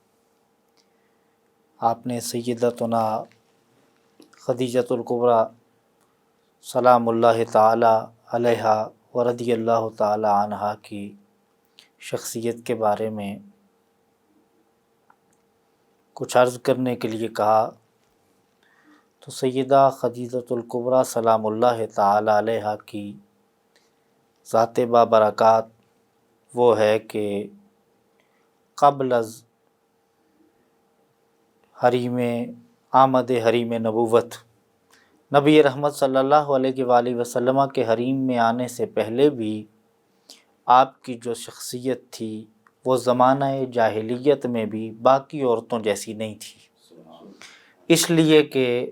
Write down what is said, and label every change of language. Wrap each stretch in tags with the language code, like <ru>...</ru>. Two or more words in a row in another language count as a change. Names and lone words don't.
<ur>آپ نے سیدتنا خدیجۃ الکبریٰ</ur> <ar>سلام اللہ تعالی علیہا و رضی اللہ تعالی عنہا</ar> <ur>کی شخصیت کے بارے میں کچھ عرض کرنے کے لیے کہا، تو سیدہ خدیجۃ الکبریٰ</ur> <ar>سلام اللہ تعالی علیہا</ar> <ur>کی ذات بابرکات وہ ہے کہ قبل از حریم آمد حریم نبوت، نبی رحمت</ur> <ar>صلی اللہ علیہ وآلہ وسلم</ar> <ur>کے حریم میں آنے سے پہلے بھی آپ کی جو شخصیت تھی وہ زمانہ جاہلیت میں بھی باقی عورتوں جیسی نہیں تھی، اس لیے کہ</ur>